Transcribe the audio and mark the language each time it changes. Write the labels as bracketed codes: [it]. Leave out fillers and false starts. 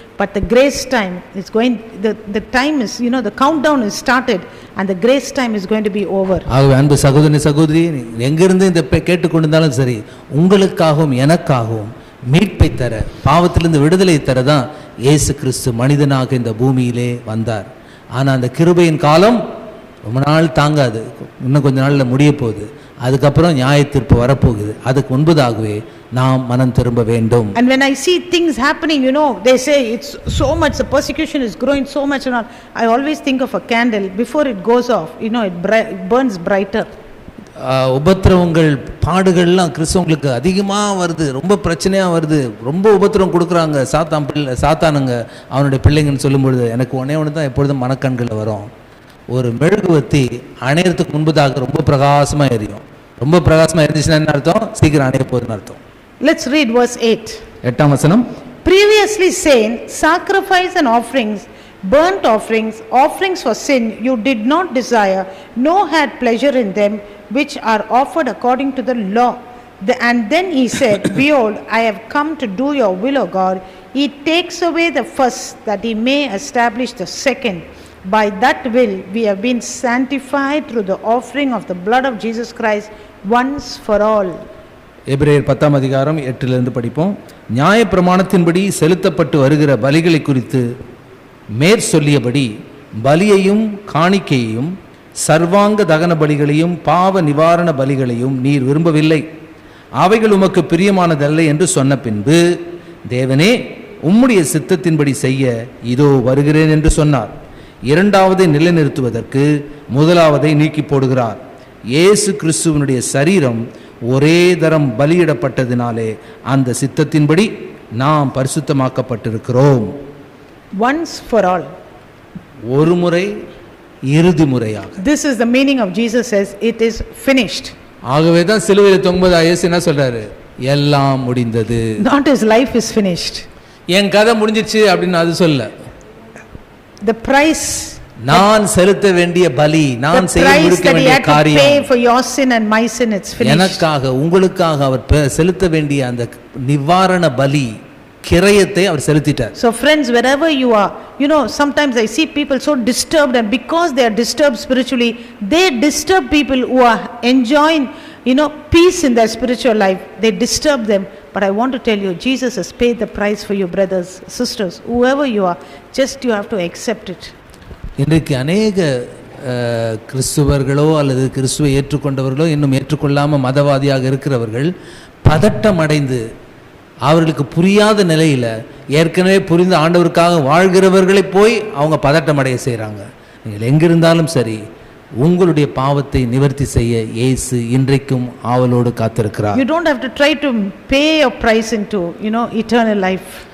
[en] But the grace time is going, the time is, the countdown is started and the grace time is going to be over. [ta] ஆகவே அன்பு சகோதரி சகோதரி, எங்கிருந்து இந்த கேட்டுக்கொண்டிருந்தாலும் சரி, உங்களுக்காகவும் எனக்காகவும் மீட்பை தர, பாவத்திலிருந்து விடுதலை தரதான் இயேசு கிறிஸ்து மனிதனாக இந்த பூமியிலே வந்தார். ஆனால் அந்த கிருபையின் காலம் ரொம்ப நாள் தாங்காது, இன்னும் கொஞ்ச நாளில் முடிய போகுது. அதுக்கப்புறம் நியாய தீர்ப்பு வரப்போகுது. அதுக்கு முன்பதாகவே நாம் மனம் திரும்ப வேண்டும். And when I see things happening, they say it's so much, the persecution is growing so much and all. I always think of a candle, before it goes off, it burns brighter. உபத்திரவங்கள் பாடுகள்லாம் கிறிஸ்தவங்களுக்கு அதிகமாக வருது, ரொம்ப பிரச்சனையாக வருது, ரொம்ப உபத்திரவம் கொடுக்குறாங்க சாத்தானுங்க அவனுடைய பிள்ளைங்கன்னு சொல்லும் பொழுது எனக்கு ஒன்று தான் எப்பொழுதும் மனக்கண்களில் வரும். ஒரு மெழுகுவத்தி அணையறதுக்கு முன்பதாக ரொம்ப பிரகாசமாக எரியும். ரொம்ப பிரகாசமாக எரிஞ்சிச்சுன்னா என்ன அர்த்தம்? சீக்கிரம் அணைய போகுதுன்னு அர்த்தம். [en] Let's read verse 8. [ta] 8ஆம் வசனம். [en] Previously saying, sacrifice and offerings, burnt offerings for sin you did not desire, nor had pleasure in them which are offered according to the law. And then he said, behold, I have come to do your will, O God. He takes away the first, that he may establish the second. By that will we have been sanctified through the offering of the blood of Jesus Christ once for all. [ta] எபிரேயர் 10 அதிகாரம் 8 படிப்போம். நியாயப்பிரமாணத்தின்படி செலுத்தப்பட்டு வருகிற பலிகளை குறித்து மேற்சொல்லியபடி பலியையும் காணிக்கையையும் சர்வாங்க தகன பலிகளையும் பாவ நிவாரண பலிகளையும் நீர் விரும்பவில்லை, அவைகள் உமக்கு பிரியமானதல்ல என்று சொன்ன பின்பு, தேவனே உம்முடைய சித்தத்தின்படி செய்ய இதோ வருகிறேன் என்று சொன்னார். இரண்டாவதை நிலைநிறுத்துவதற்கு முதலாவதை நீக்கி போடுகிறார். இயேசு கிறிஸ்துவனுடைய சரீரம் ஒரே தரம் பலியிடப்பட்டதினாலே அந்த சித்தத்தின்படி நாம் பரிசுத்தமாக்கப்பட்டிருக்கிறோம். [en] Once for all. [ta] ஒரு முறை இறுதி முறையாக. [en] This is the meaning of Jesus says it is finished. [ta] ஆகவே தான் சிலுவையில் தொங்கும்போது இயேசு என்ன சொல்றாரு? எல்லாம் முடிந்தது. [en] Not his life is finished. [ta] என் கதை முடிஞ்சிச்சு அப்படின்னு அது சொல்ல. [en] The price, [ta] நான் செலுத்த வேண்டிய பலி, நான் செய்ய வேண்டிய காரியம், [en] pay for your sin and my sin, it's finished. [ta] எனக்காக உங்களுக்காக அவர் செலுத்த வேண்டிய அந்த நிவாரண பலி கிரயத்தை அவர் செலுத்திட்டார். [en] So friends, wherever you are, sometimes I see people so disturbed, and because they are disturbed spiritually, they disturb people who are enjoying peace in their spiritual life. They disturb them. But I want to tell you, Jesus has paid the price for you, brothers, sisters, whoever you are. Just you have to accept it. [ta] இன்றைக்கு அநேக கிறிஸ்துவர்களோ அல்லது கிறிஸ்துவை ஏற்றுக்கொண்டவர்களோ இன்னும் ஏற்றுக்கொள்ளாமல் மதவாதியாக இருக்கிறவர்கள் பதட்டம் அடைந்து அவர்களுக்கு புரியாத நிலையில் ஏற்கனவே புரிந்த ஆண்டவருக்காக வாழ்கிறவர்களை போய் அவங்க பதட்டம் அடைய செய்கிறாங்க. நீங்கள் எங்கிருந்தாலும் சரி, உங்களுடைய பாவத்தை நிவர்த்தி செய்ய இயேசு இன்றைக்கும் ஆவலோடு காத்திருக்கிறார். [en] You don't have to try to pay your price into eternal life.